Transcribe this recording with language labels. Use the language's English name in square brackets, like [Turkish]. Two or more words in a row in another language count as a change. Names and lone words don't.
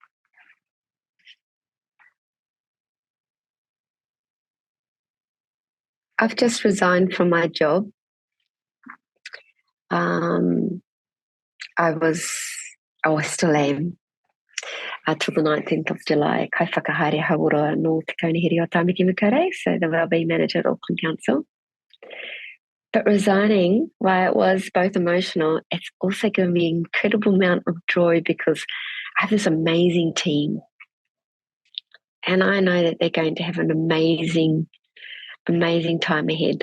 [English] I've just resigned from my job. I still am, till the 19th of July, [Māori] kai whakahaere hauora no Te Kaunihiri o Tāmaki Makaurau, [English] so the Wellbeing Manager at Auckland Council. But resigning, while it was both emotional, it's also given me an incredible amount of joy because I have this amazing team. And I know that they're going to have an amazing, amazing time ahead.